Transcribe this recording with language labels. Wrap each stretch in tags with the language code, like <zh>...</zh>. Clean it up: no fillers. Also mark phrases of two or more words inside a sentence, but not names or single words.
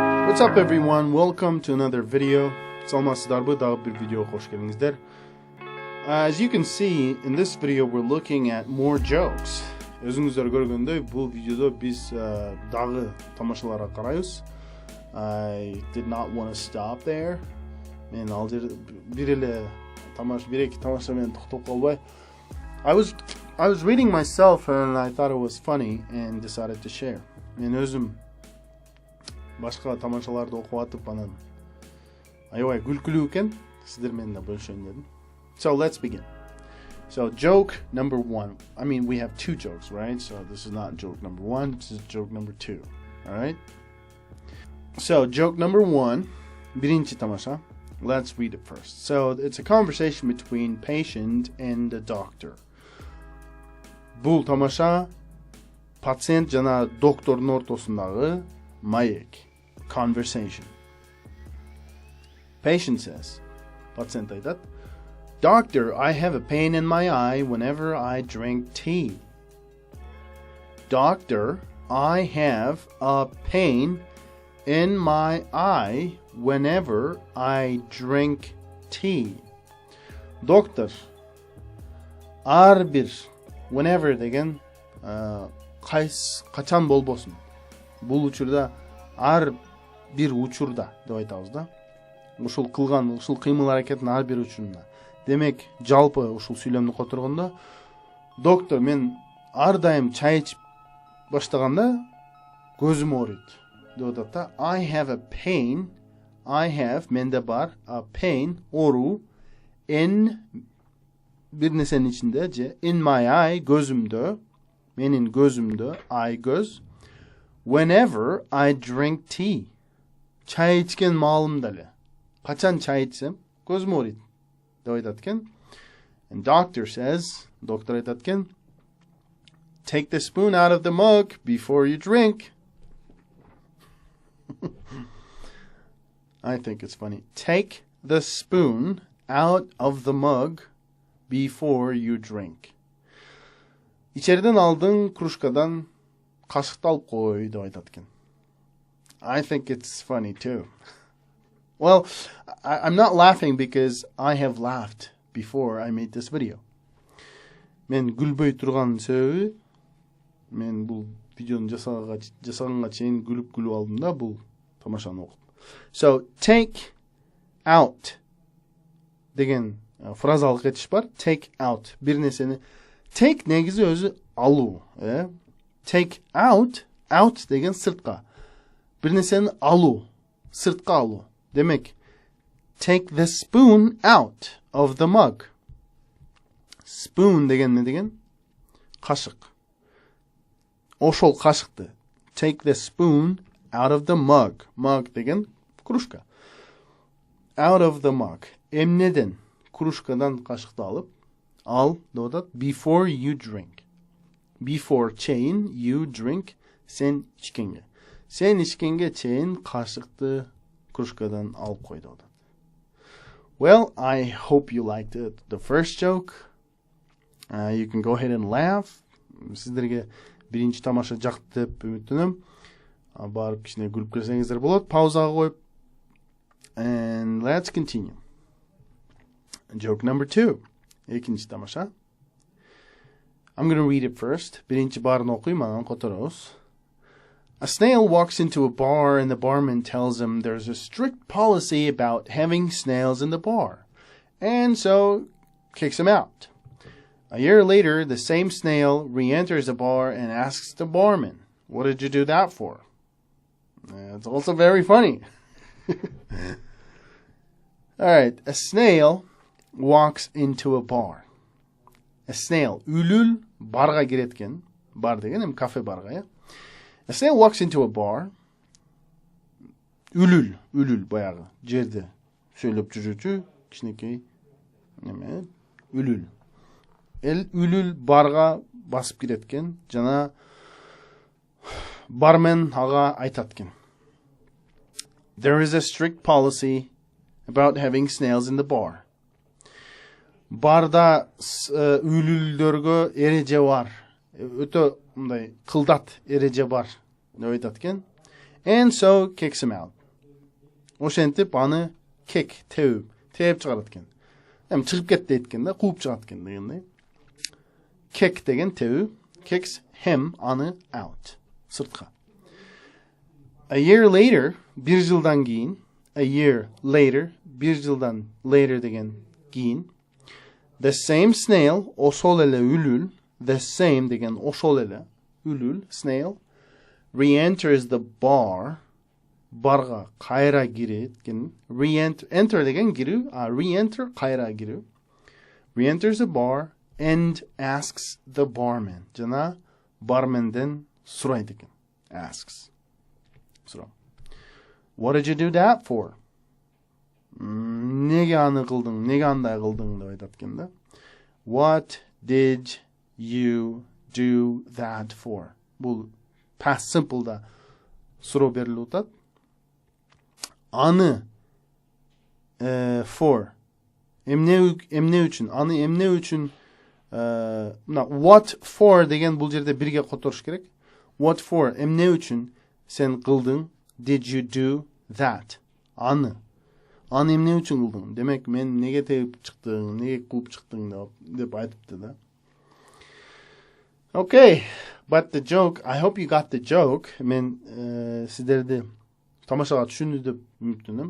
<en>What's up everyone? Welcome to another video.</en> <ky>Саламатсыздарбы? Дагы бир видеого кош келиңиздер.</ky> <en>As you can see, in this video we're looking at more jokes.</en> <ky>Өзүңүздөр көргөндөй, бул видеодо биз дагы тамашаларга карайбыз.</ky> <en>I did not want to stop there.</en> <ky>Мен ал жерде бир эки тамаша менен токтоп калбай.</ky> <en>I was reading myself and I thought it was funny and decided to share.</en> <ky>Мен өзүм башка тамашаларды окуп атып анан аябай күлкүлүү экен, сиздер менен да бөлүшөйүн дедим.</ky> <en>So let's begin. So joke number 1. I mean, we have two jokes, right? So this is not joke number 1, this is joke number 2. All right? So joke number 1,</en> <ky>биринчи тамаша.</ky> <en>Let's read it first. So it's a conversation between patient and the doctor.</en> <ky>Бул тамаша пациент жана доктордун ортосундагы маек.</ky> <en>Conversation. Patient says, patient айтат, Doctor, I have a pain in my eye whenever I drink tea. Doctor, I have a pain in my eye whenever I drink tea. Doctor,</en> <ky>ар бир, whenever деген качан болбосун. Бул учурда ар бир учурда деп айтабыз да. Ушул кылган, ушул кыймыл аракеттин ар бир учурунда. Демек, жалпы ушул сүйлөмдү которгондо, доктор, мен ар дайым чай ичип баштаганда көзүм ооруйт деп атат да.</ky> <en>I have a pain,</en> <ky>менде бар,</ky> <en>a pain,</en> <ky>оору, in бир нерсенин ичинде же</ky> <en>in my eye,</en> <ky>көзүмдө, менин көзүмдө, eye көз,</ky> <en>whenever I drink tea.</en> <ky>Чай ичкен маалымда эле. Качан чай ичсем, көзүм ооруйт деп айтат экен.</ky> <en>And doctor says,</en> <ky>доктор айтат экен,</ky> <en>take the spoon out of the mug before you drink. I think it's funny. Take the spoon out of the mug before you drink.</en> <ky>Ичериден алдың кружкадан кашыкты алып кой деп айтат экен.</ky> <en>I think it's funny too. Well, I'm not laughing because I have laughed before I made this video.</en> <ky>Мен гүлбөй турган себеби, мен бул видеону жасаганга чейин күлүп алдым да бул тамашаны окуп.</ky> <en>So, take out</en> <ky>деген фразалык этиш бар.</ky> <en>Take out.</en> <ky>Бир нерсени take негизи өзү алуу,</ky> <en>Take out</en> <ky>деген сыртка. Бир нерсени алуу, сыртка алуу. Демек,</ky> <en>take the spoon out of the mug.</en> <ky>Spoon деген не деген? Кашык. Ошол кашыкты.</ky> <en>Take the spoon out of the mug.</en> <ky>Mug деген кружка.</ky> <en>Out of the mug.</en> <ky>Эмнеден? Кружкадан кашыкты алып, ал деп атат,</ky> <en>before you drink. Before чейин, you drink,</en> <ky>сен ичкенге. Сен ичкенге чейин кашыкты кружкадан алып кой деп атат.</ky> <en>Well, I hope you liked it. The first joke. You can go ahead and laugh.</en> <ky>Сиздерге биринчи тамаша жакты деп үмүттөнөм. Барып кичине күлүп көрсөңүздөр болот. Паузага коюп.</ky> <en>And let's continue. Joke number 2.</en> <ky>Экинчи тамаша.</ky> <en>I'm going to read it first.</en> <ky>Биринчи баарын окуйм, анан которобуз.</ky> <en>A snail walks into a bar and the barman tells him there's a strict policy about having snails in the bar, and so kicks him out. A year later, the same snail re-enters the bar and asks the barman, "What did you do that for?" It's also very funny. Alright, a snail walks into a bar. A snail,</en> <ky>үлүл барга киреткен. Бар деген эми кафе барга,</ky> <en>A snail walks into a bar.</en> <ky>Үлүл баягы жерде сөйлөп жүрүүчү кичинекей неме үлүл. Үлүл барга басып киреткен жана бармен ага айтат экен.</ky> <en>There is a strict policy about having snails in the bar.</en> <ky>Барда үлүлдөргө эреже бар. Өтө мындай кылдат эреже бар деп айтат экен.</ky> <en>And so kicks him out.</en> <ky>ошентип аны кек тээп чыгарат экен. Эми чыгып кетти дейт да, кууп чыгат экен дегендей. Kick деген тээүү,</ky> <en>kicks him аны out, сыртка. A year later,</en> <ky>bir жылдан кийин,</ky> <en>a year later,</en> <ky>bir жылдан later деген кийин,</ky> <en>the same snail,</en> <ky>ошол эле үлүл,</ky> <en>the same</en> <ky>деген ошол эле үлүл,</ky> <en>snail, re-enters the bar,</en> <ky>барга кайра кирет экен. Enter деген кирүү, re-enter кайра кирүү.</ky> <en>Re-enters the bar and asks the barman.</en> <ky>Жана барменден сурайт экен.</ky> <en>Asks. Суроо. What did you do that for?</en> <ky>Неге аны кылдың? Неге андай кылдың деп айтат экен да.</ky> <en>What did you do that for?</en> <ky>Бул</ky> <en>past simple</en> <ky>да суроо берилип атат. Аны for эмне үчүн? Аны эмне үчүн?</ky> <en>What for</en> <ky>деген бул жерде бирге которуш керек.</ky> <en>What for</en> <ky>эмне үчүн сен кылдың?</ky> <en>Did you do that?</en> <ky>Аны эмне үчүн кылдың? Демек мен неге тээп чыктың, неге кууп чыктың деп айтыпты да.</ky> <en>Okay, but the joke, I hope you got the joke.</en> <ky>Мен сиздерди тамашага түшүндү деп үмүттөнөм.</ky>